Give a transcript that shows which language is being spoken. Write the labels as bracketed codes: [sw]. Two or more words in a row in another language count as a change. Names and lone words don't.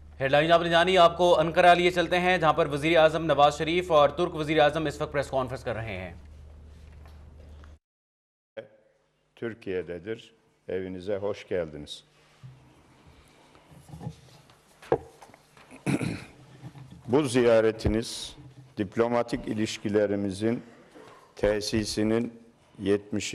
[ur] ہیڈ لائنز آپ نے جانی، آپ کو انقرہ لیے چلتے ہیں جہاں پر وزیر اعظم نواز شریف اور ترک وزیر اعظم اس وقت پریس کانفرنس کر رہے ہیں۔ [tr] Türkiye'dedir. Evinize hoş geldiniz. Bu ziyaretiniz diplomatik ilişkilerimizin tesisinin 70.